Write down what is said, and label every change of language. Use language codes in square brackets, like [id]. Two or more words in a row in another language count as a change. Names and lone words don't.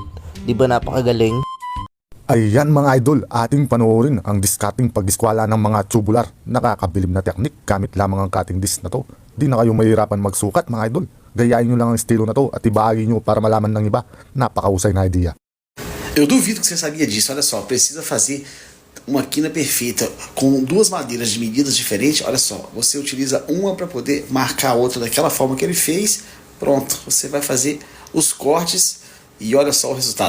[tl] Diba napakagaling? Ayan mga idol, ating panoorin ang discarding pagdiskwala ng mga tubular. Nakakabilib na teknik gamit lamang ang [en] cutting disc [tl] na to. Di na kayo mahirapan magsukat mga idol. Gayahin nyo lang ang estilo na to at ibahagi nyo para malaman ng iba. Napakahusay na idea. [pt] Eu duvido que você sabia disso. Olha só, precisa fazer uma quina perfeita com duas madeiras de medidas diferentes. Olha só, você utiliza uma para poder marcar a outra daquela forma que ele fez. Pronto, você vai fazer os cortes e olha só o resultado.